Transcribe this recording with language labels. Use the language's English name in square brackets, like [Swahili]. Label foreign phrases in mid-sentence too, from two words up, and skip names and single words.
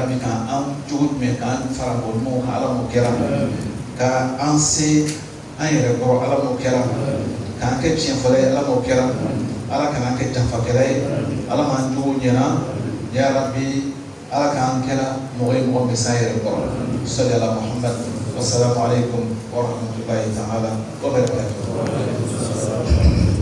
[Bambara] min kan an cogo jumɛn k'an fara bɔ ɲɔgɔn kan ala m'o kɛra ka an se an yɛrɛ kɔrɔ ala m'o kɛra k'an kɛ tiɲɛ fɔlɔ ye ala m'o kɛra ala kana kɛ janfakɛla ye ala m'an jogo ɲɛna [Arabic] يا رب [Bambara] ala k'an kɛra mɔgɔ ye mɔgɔ min s'a yɛrɛ kɔrɔ [Arabic] صل على محمد والسلام عليكم ورحمة الله تعالى وبركاته.